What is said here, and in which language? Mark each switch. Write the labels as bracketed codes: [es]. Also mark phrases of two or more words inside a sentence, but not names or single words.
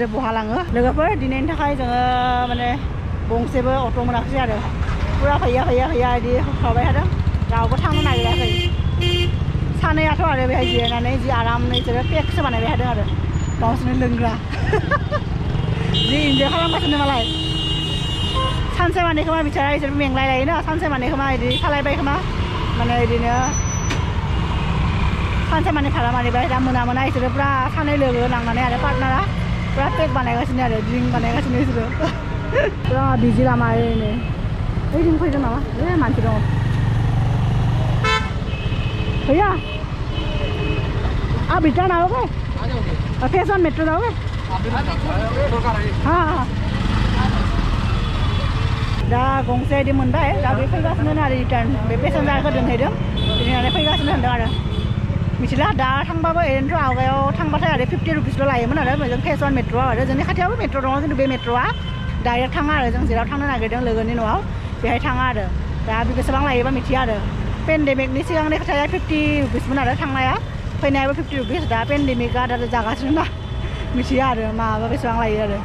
[brx] बहा लाङो लोगोफोर दिनैनि थाखाय जोङो माने गंसेबो अट' मोनाखिसै आरो पुरा फैया बिदि खालामबाय थादों रावबो थांनो नागिराखै सानैयाथ' आरो बेहाय जिरायनानै जि आरामनो बिसोरो पेकसो बानायबाय थादों आरो गावसोरनो लोंग्रा जि इन्जय खालामगासिनो मालाय सानसे माने खोमा बिचारा बिसोर मेंलाय लायोना सानसे माने खोमा बिदि खालायबाय खोमा माने बिदिनो सानसे माने भारा मारिबाय दा मोना बिसोरो पुरा सानै लोगो लांनानै आरो पार्टनारा पुरा पेक बानायगासिनो आरो ड्रिंक बानायगासिनो बिसोरो पुरा बिजि लामा ओरैनो ओइदिन फैदों नामा मानसि दङ [hi] भैया आप रिटर्न आओगे फेस वन मेट्रो जाओगे हाँ [brx] दा गंसे बिदि मोनबाय दा बे फैगासिनो आरो रिटार्न बे पेसेन्जारखौ दोनहैदों दोनहैनानै फैगासिनो होनदों आरो मिथिला दा थांबाबो ओरैनोथ' आवगायाव थांबाथाय आरो 50 रुपिसल' लायोमोन आरो जों फेस वन मेट्र'आव आरो जोंनि खाथियावबो मेट्र' दङ खिन्थु बे मेट्र'आ डाइरेक्ट थाङा आरो जों जेराव थांनो नागिरदों लोगोनि न'आव बेहाय थाङा आरो दा बेसेबां लायोबा मिथिया आरो पेन्डेमिकनि सिगांनि खोथाया 50 रुपिसमोन आरो थांनाया फैनायाबो 50 रुपिस दा पेन्डेमिकआ दा जागासिनो ना मिथिया आरो माबा बेसेबां लायो आरो